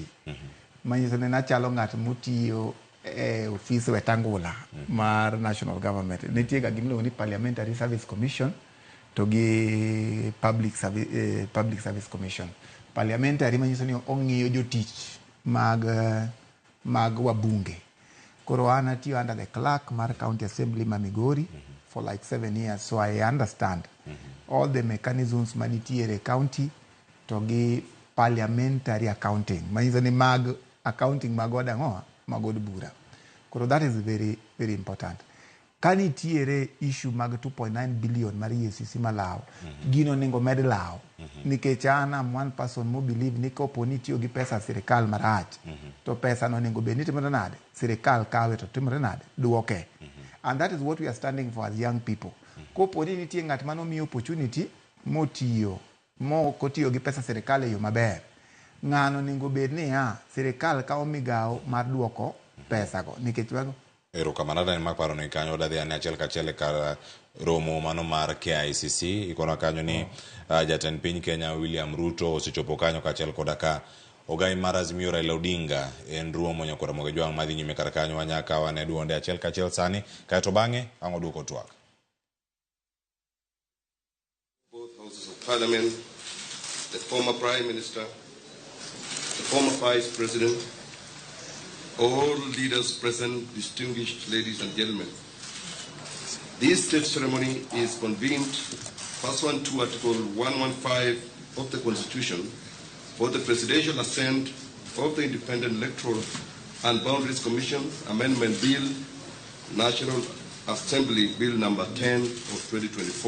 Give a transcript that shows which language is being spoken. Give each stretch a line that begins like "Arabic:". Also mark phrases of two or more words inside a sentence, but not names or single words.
Luo (Kenya and Tanzania): Manyiso ni nachalo ng'at motiyo e office Wetangula mar
English: national government.
Luo (Kenya and Tanzania): Nitie ga gimiluongo ni Parliamentary Service Commission to gi Public Service Commission. Parliamentary manyiso ni ong'iyo jotich mag mag wabunge. Koro an atiyo
English: under the clerk mar County Assembly ma Migori for like 7 years, so I understand all the mechanisms manitiere county
Luo (Kenya and Tanzania): to gi
English: parliamentary accounting.
Luo (Kenya and Tanzania): Manyiso ni mag accounting mag od ang'owa mag od bura.
English: Koro that is very, very important.
Luo (Kenya and Tanzania): Kanitiere issue mag 2.9 billion mar EACC malao, gino nengo med lao. Nikech an am
English: one person
Luo (Kenya and Tanzania): mo believe ni kopo ni tiyo gi pesa sirikal marach, to pesa no nengo bed ni timore nade, sirikal kawe to timore nade, duoke.
English: And that is what we are standing for as young people.
Luo (Kenya and Tanzania): Kopo ni nitie ng'at mano miyo opportunity mo tiyo, mo kotiyo gi pesa sirikal e yo maber. Ng'ano nengo bed ni sirikal kawo migao mar duoko pesa go. Nikech wago erokamano ne maparo ni kanyo dadhi ane achiel kachiel kar romo mano mar KICC ikona kanyo ni jatend piny Kenya William Ruto osechopo kanyo kachiel koda ka ogai mar Azimio Raila Odinga en romo nyakora moge jwang' madhi nyime kar kanyo wanyaka wane duonde achiel kachiel sani kaeto bang'e ang'o duoko twak.
English: Both houses of parliament, the former prime minister, the former vice president, all leaders present, distinguished ladies and gentlemen. This state ceremony is convened pursuant to Article 115 of the Constitution for the presidential assent of the Independent Electoral and Boundaries Commission Amendment Bill, National Assembly Bill number 10 of 2024.